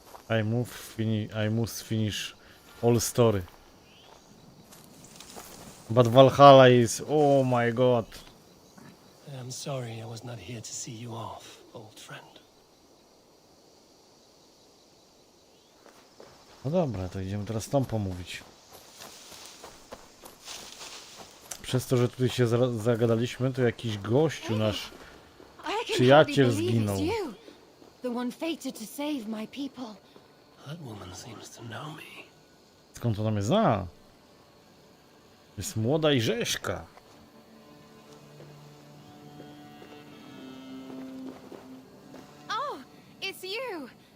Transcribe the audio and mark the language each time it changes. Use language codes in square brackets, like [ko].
[en] I must finish all story. But Valhalla is, oh my god. I'm sorry I was not here to see you off, old friend. [pl] No dobra, to idziemy teraz tą pomówić. Przez to, że tutaj się zagadaliśmy, to jakiś gościu, nasz przyjaciel zginął. [en] The one fated to save my people. That woman seems to know me. [pl] Skąd ona mnie zna? Jest młoda i rzeźka. [en] Oh, it's you.